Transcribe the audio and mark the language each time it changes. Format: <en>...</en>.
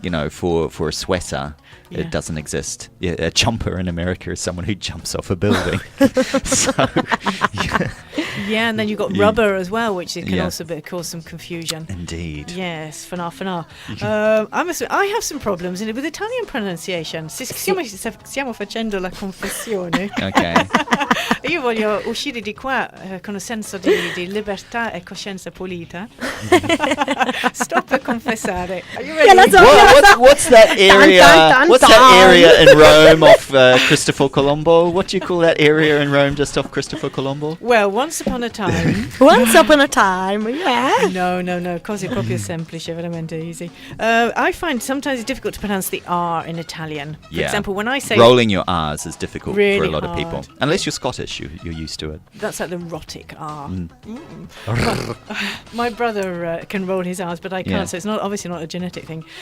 <en>For a sweater, it doesn't exist. Yeah, a jumper in America is someone who jumps off a building. Yeah, and then you've got rubber as well, which can also cause some confusion. Indeed. Yes, for now. I have some problems with Italian pronunciation.</en> <it>Stiamo facendo la confessione.</it> <en>Okay.</en> <it>Io voglio uscire di qua con un senso di libertà e coscienza pulita. Sto per confessare.</it> <en>Are you ready? What's that area? What's that area in Rome off Cristoforo Colombo? What do you call that area in Rome just off Cristoforo Colombo? Well, once upon a time. Yeah.</en> <it>No, cose proprio semplice, veramente easy.</it> <en>I find sometimes it's difficult to pronounce the R in Italian. For example, when I say rolling your R's is difficult really for a lot hard. of people. Unless you're Scottish, you're used to it. That's like the rhotic R. My brother can roll his R's, but I can't, so it's obviously not a genetic thing.</en>